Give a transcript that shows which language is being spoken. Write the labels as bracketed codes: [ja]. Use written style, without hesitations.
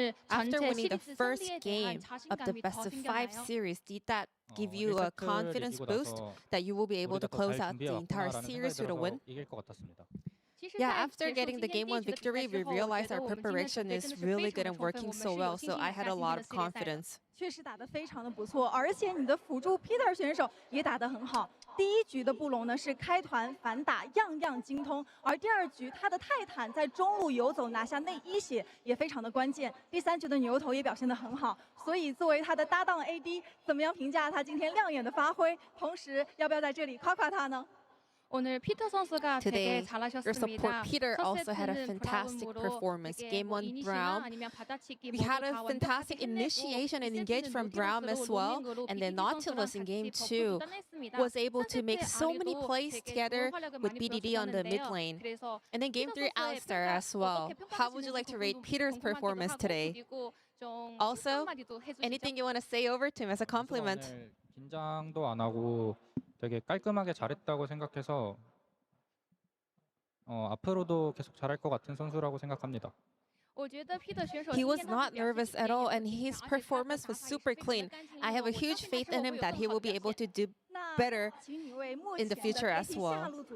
[en] After winning the first game of the best of 5 series, did that give you a confidence boost that you will be able to close out the entire series with a win? Yeah, after getting the game 1 victory, we realized our preparation is really good and working so well, so I had a lot of confidence. [zh] 确实打得非常的不错，而且你的辅助 Peter 选手也打得很好。第一局的布隆呢是开团反打，样样精通，而第二局他的泰坦在中路游走拿下内一血也非常的关键。第三局的牛头也表现得很好，所以作为他的搭档 AD， 怎么样评价他今天亮眼的发挥？同时，要不要在这里夸夸他呢？ [en] Today, your support Peter also had a fantastic performance. Game 1 Braum. We had a fantastic initiation and engage from Braum as well. And then Nautilus in Game 2 was able to make so many plays together with BDD on the mid lane. And then Game 3 Alistar as well. How would you like to rate Peter's performance today? Also, anything you want to say over to him as a compliment? [ko] 긴장도 안 하고 되게 깔끔하게 잘했다고 생각해서 앞으로도 계속 잘할 것 같은 선수라고 생각합니다. [en] He was not nervous at all, and his performance was super clean. I have a huge faith in him that he will be able to do better in the future as well.